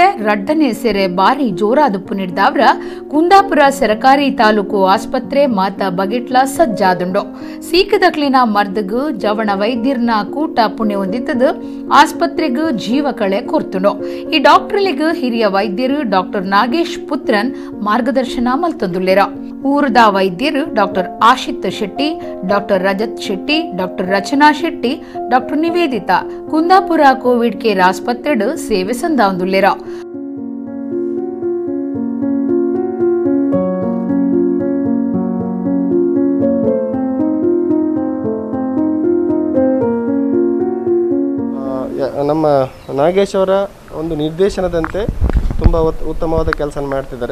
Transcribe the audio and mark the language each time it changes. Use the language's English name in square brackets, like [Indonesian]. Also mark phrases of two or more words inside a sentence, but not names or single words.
[Tulu] ರಡ್ಡನೆ ಸೆರೆ ಬಾರಿ ಜೋರಾದುಪ್ಪು ನೀಡಿದವ್ರ ಕುಂದಾಪುರ ಸರಕಾರಿ ತಾಲೂಕು ಆಸ್ಪತ್ರೆ ಮಾತ ಬಗೆಟ್ಲ ಸಜ್ಜಾದುಂಡು ಸೀಕದಕ್ಲಿನ ಮರ್ದಗ್ ಜವಣ ವೈದ್ಯರ್ನ ಕೂಟ ಪುಣ್ಯ ಹೊಂದಿತ್ತದ ಆಸ್ಪತ್ರೆಗ್ ಜೀವ ಕಳೆ ಕೊರ್ತುಂಡು ಈ ಡಾಕ್ಟರ್ಲಿಗ್ ಹಿರಿಯ ವೈದ್ಯರು ಡಾಕ್ಟರ್ ನಾಗೇಶ್ ಪುತ್ರನ್ ಮಾರ್ಗದರ್ಶನ ಮಲ್ತೊಂದುಲ್ಲೇರ ಊರದ ವೈದ್ಯರು ಡಾಕ್ಟರ್ ಆಶಿತ್ ಶೆಟ್ಟಿ ಡಾಕ್ಟರ್ ರಜತ್ ಶೆಟ್ಟಿ ಡಾಕ್ಟರ್ ರಚನಾ ಶೆಟ್ಟಿ ಡಾಕ್ಟರ್ ನಿವೇದಿತಾ ಕುಂದಾಪುರ ಕೋವಿಡ್ ಕೇರ್ ಆಸ್ಪತ್ರೆಡ್ ಸೇವೆ ಸಂದಾವಂದುಲ್ಲೇರ [Kannada] ನಮ್ಮ ನಾಗೇಶ್ ಅವರ ಒಂದು ನಿರ್ದೇಶನದಂತೆ ತುಂಬ ಉತ್ತಮವಾದ ಕೆಲಸ ಮಾಡ್ತಿದ್ದಾರೆ.